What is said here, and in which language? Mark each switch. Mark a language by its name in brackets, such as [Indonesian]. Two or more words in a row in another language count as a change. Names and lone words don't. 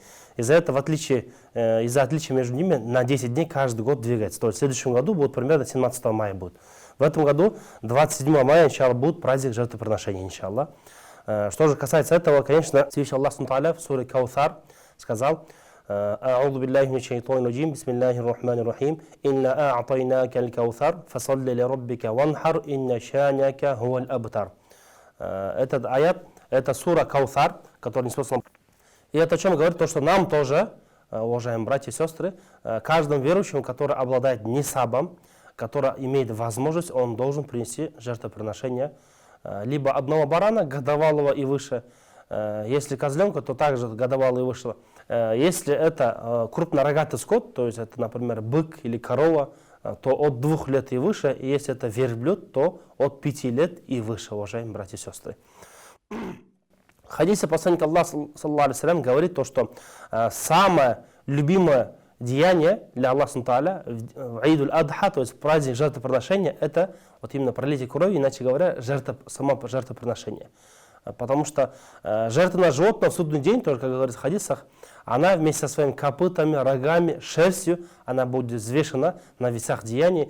[Russian] Из-за этого отличия между ними на 10 дней каждый год двигается. То есть в следующем году будет примерно 17 мая будет. В этом году 27 мая, иншаллах, будет праздник жертвоприношения, иншаллах. Что же касается этого, конечно, Всевышний Аллах Субхану в суре Каусар сказал: [Arabic] «أعوذ بالله من الشيطان الرجيم بسم الله الرحمن الرحيم إنا أعطيناك الكوثر فصل لربك وانحر إن شانئك هو الأبتر». [Russian] Этот аят, это сура Каусар, который не способен. И это о чем говорит? То, что нам тоже, уважаемые братья и сестры, каждому верующему, который обладает нисабом, который имеет возможность, он должен принести жертвоприношение либо одного барана, годовалого и выше. Если козленка, то также годовалого и выше. Если это крупнорогатый скот, то есть это, например, бык или корова, то от 2 лет и выше. И если это верблюд, то от 5 лет и выше, уважаемые братья и сестры. В хадисе посланника Аллаха, [Arabic] صلى الله عليه وسلم, [Russian] говорит то, что самое любимое деяние для Аллаха в Айд-уль-Адха, то есть праздник жертвоприношения, это вот именно пролитие крови, иначе говоря, само жертвоприношение. Потому что жертва на животное в судный день, тоже, как говорится в хадисах, она вместе со своими копытами, рогами, шерстью, она будет взвешена на весах деяний.